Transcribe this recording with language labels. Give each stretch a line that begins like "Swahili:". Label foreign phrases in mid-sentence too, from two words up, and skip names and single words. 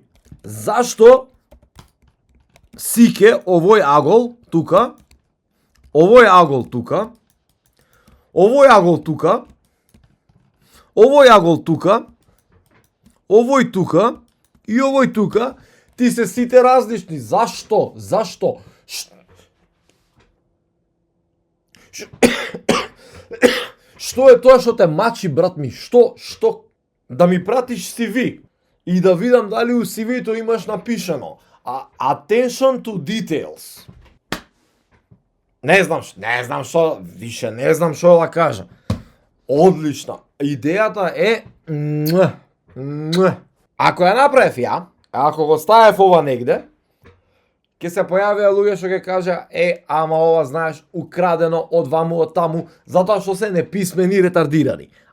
Macedonian: Зашто сике овој агол тука, овој агол тука, овој агол тука, овој агол тука, овој тука и овој тука, ти се сите различни. Зашто? Што е тоа што те мачи, брат ми? Што? Да ми пратиш CV и да видам дали у CV-то имаш напишано
English: attention to details.
Macedonian: Не знам што да кажам. Одлична. Идејата е ако ја направев ја, ако го ставев ова негде, ќе се појавија луѓе што ќе кажа ама ова знаеш украдено од ваму од таму, затоа што се неписмени и ретардирани.